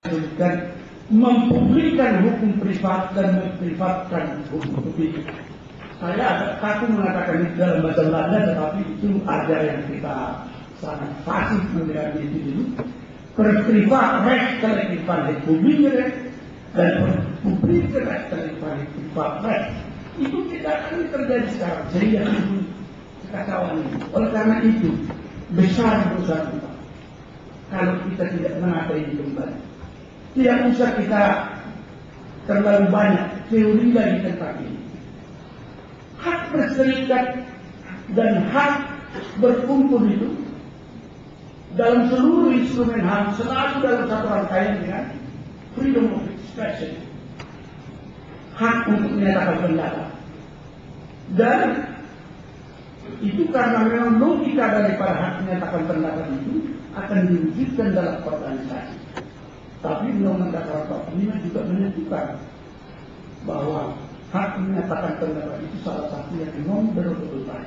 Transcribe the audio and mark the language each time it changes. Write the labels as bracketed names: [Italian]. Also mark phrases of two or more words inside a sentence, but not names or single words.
[Indonesian] dan mempublikkan hukum privat dan memprivatkan hukum publik. Saya agak takut mengatakan itu dalam bahasa Belanda, tetapi itu ada yang kita sangat fasih mendengar itu dulu. [Dutch] Privat collective van het publieke recht dan publieke recht van het privat recht. [Indonesian] Itu tidak akan terjadi sekarang sehingga itu kekacauan ini. Oleh karena itu besar dosa kita kalau kita tidak menata ini kembali. Tidak usah kita terlalu banyak teori lagi tentang ini. Hak berserikat dan hak berkumpul itu dalam seluruh instrumen HAM selalu dalam satu rangkaian dengan [English] freedom of expression, [Indonesian] hak untuk menyatakan pendapat. Dan itu karena memang logika daripada hak menyatakan pendapat itu akan diwujudkan dalam organisasi. Tapi Undang-Undang Dasar 45 juga menentukan bahwa hak menyatakan pendapat itu salah satu yang non-berubah.